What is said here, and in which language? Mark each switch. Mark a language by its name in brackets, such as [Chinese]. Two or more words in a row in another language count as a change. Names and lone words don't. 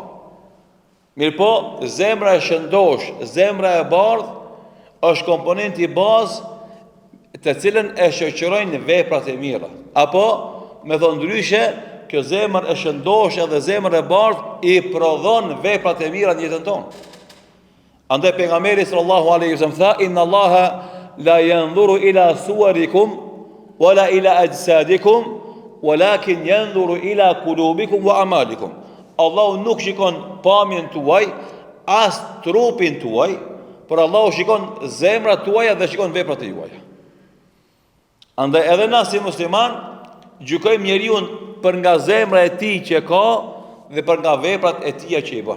[Albanian] Mirë po, zemra e shëndosh, zemra e bardhë është komponenti i bazë të cilën e shoqërojnë veprat e mira. Apo, me thonë ndryshe, kjo zemër e shëndosh dhe zemra e bardhë i prodhon veprat e mira në jetën tonë. Andaj pejgamberi [Arabic] صلى الله عليه وسلم tha: "إن الله لا ينظر إلى صوركم ولا إلى أجسادكم ولكن ينظر إلى قلوبكم وأعمالكم." [Albanian] Allahu nuk shikon pamjen tuaj, as trupin tuaj, por Allahu shikon zemrat tuaja dhe shikon veprat e juaja. Andaj edhe na si musliman gjykojmë njeriu për nga zemra e tij që ka dhe për nga veprat e tija që i bën.